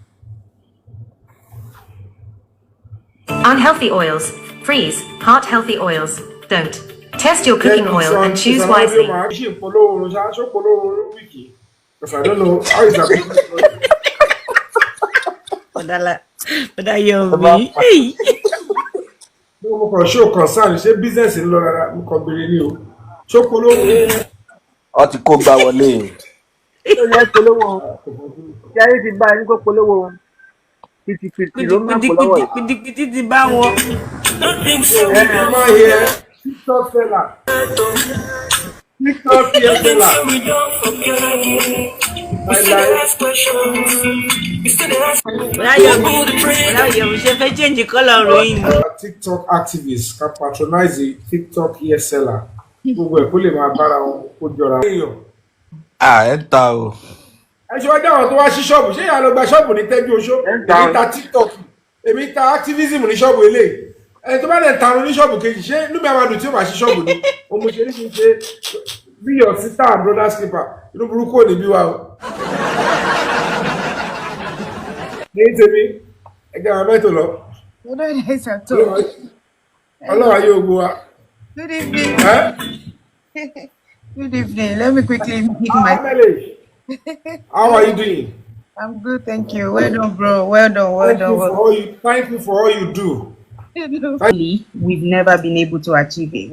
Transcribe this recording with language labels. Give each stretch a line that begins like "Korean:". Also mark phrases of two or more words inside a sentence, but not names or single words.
English: Unhealthy oils. Freeze. Heart healthy oils. Don't. Test your cooking oil and choose wisely. Because I don't know how is that. But I Yomi. Hey.
Yoruba: Mo kàn
English: show concern
Yoruba: ṣé business ń lọ rárá mo kàn béèrè ní o. Ṣó polówó. Ó ti kó gbà wọlé. Ó yẹ polówó. Ṣé ti bá ẹni kó polówó? Pìtìpìtì ló máa polówó yìí. Pìtìpìtì ti bá wọn. Ẹ máa yẹ TikTok seller.
English: TikTok seller. TikTok activists can patronize the TikTok hair seller.
Yoruba: Gbogbo ẹ̀ kó lè máa bára wọn kó jọra. Ẹ ń ta o. Ẹ ṣe wá dá àwọn tó wá sí ṣọ́ọ̀bù, ṣé ìyá lọ gba ṣọ́ọ̀bù ní tẹ́jú oṣó? Èmi ta TikTok, èmi ta activism ní ṣọ́ọ̀bù eléyìí. Ẹni tó bá dẹ̀ tarun ní ṣọ́ọ̀bù kejì, ṣé inú mi àwọn àdùn tí ó bá sí ṣọ́ọ̀bù ni? Òun mo ṣe ní kí n ṣe
English: be your sister and brother's keeper.
Yoruba: Inú burúkú ò ní bí wa o. Ní tèmi, ẹgbẹ́ àwọn mẹ́tò lọ. Ọlọ́run ayé ogun wa.
English: Good evening. Good evening. Let me quickly pick my. Amele, how are you doing? I'm good, thank you. Well done, bro. Well done, well Thank done. you Well for all you. Thank you for all you do. We've never been able to achieve it.